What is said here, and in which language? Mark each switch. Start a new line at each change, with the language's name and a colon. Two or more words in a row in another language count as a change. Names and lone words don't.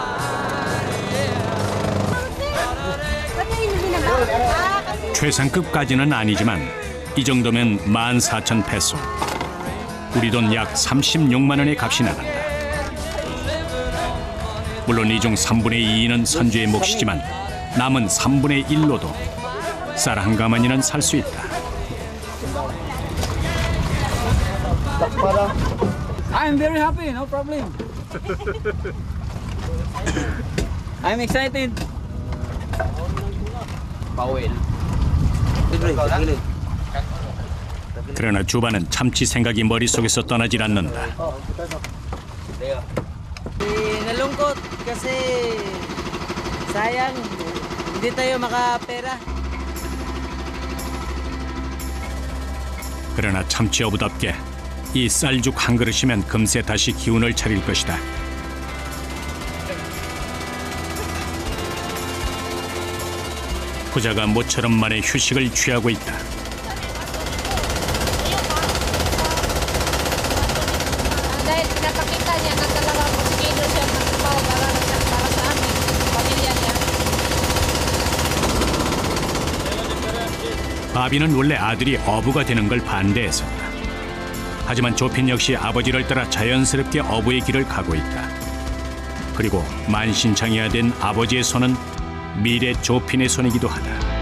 Korean: 최상급까지는 아니지만 이 정도면 14,000페소. 우리 돈 약 36만 원의 값이 나간다. 물론 이 중 3분의 2는 선주의 몫이지만 남은 3분의 1로도 쌀 한 가마니는 살 수 있다.
English: I'm very happy, no problem. I'm excited.
Filipino: Pauwi na.
Korean: 그러나 주반은 참치 생각이 머릿속에서 떠나질 않는다.
Filipino: Nalungkot kasi sayang hindi tayo makapera.
Korean: 그러나 참치 어부답게 이 쌀죽 한 그릇이면 금세 다시 기운을 차릴 것이다. 부자가 모처럼 만에 휴식을 취하고 있다.
Filipino: Dahil pinapakita niya na talagang porsigido siya magtrabaho para sa amin, pamilya niya.
Korean: 바비는 원래 아들이 어부가 되는 걸 반대했었다. 하지만 조핀 역시 아버지를 따라 자연스럽게 어부의 길을 가고 있다. 그리고 만신창이가 된 아버지의 손은 미래 조핀의 손이기도 하다.